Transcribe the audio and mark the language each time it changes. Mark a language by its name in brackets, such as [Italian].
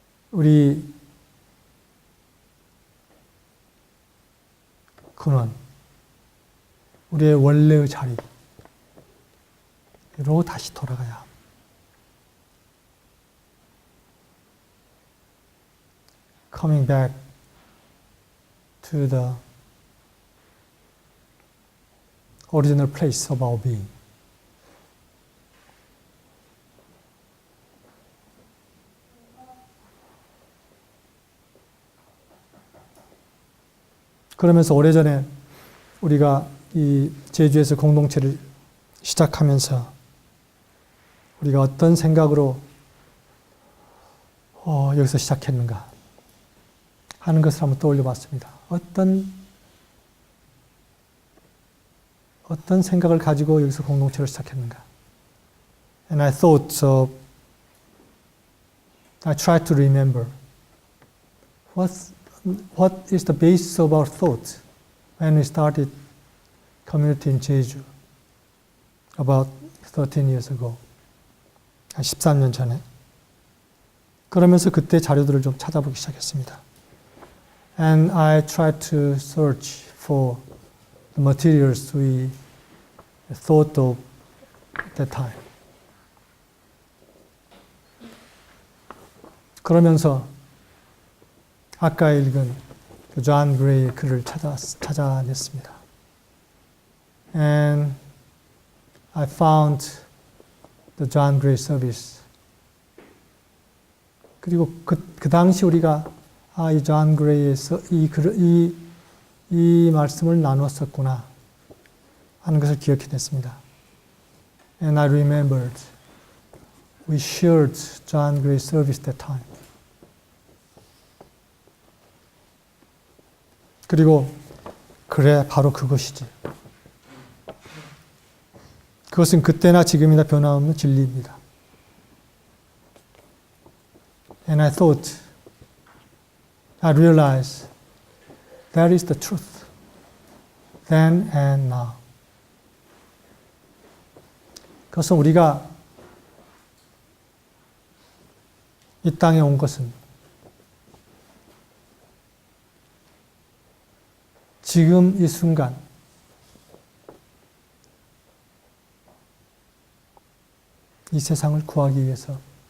[Korean] 우리 근원, 우리의 원래의 자리로 다시 돌아가야 합니다. [English] Coming back to the original place of our being. [Korean] 그러면서 오래전에 우리가 이 제주에서 공동체를 시작하면서 우리가 어떤 생각으로 여기서 시작했는가 하는 것을 한번 떠올려 봤습니다. 어떤 생각을 가지고 여기서 공동체를 시작했는가. [English] And I thought, I tried to remember what is the basis of our thought when we started community in Jeju about 13 years ago. [Korean] 한 13년 전에. 그러면서 그때 자료들을 좀 찾아보기 시작했습니다. [English] And I tried to search for the materials we thought of at that time. [Korean] 그러면서 아까 읽은 그 존 그레이의 글을 찾아냈습니다. [English] And I found the John Gray service. [Korean] 그리고 그 당시 우리가 이 존 그레이에서 이 말씀을 나눴었구나 하는 것을 기억해냈습니다. [English] And I remembered we shared John Gray's service that time. [Korean] 그리고 그래 바로 그것이지. 그것은 그때나 지금이나 변함없는 진리입니다. [English] And I thought, I realized that is the truth, then and now. [Korean] 그것은 우리가 이 땅에 온 것은 지금 이 순간 이 세상을 구하기 위해서이다.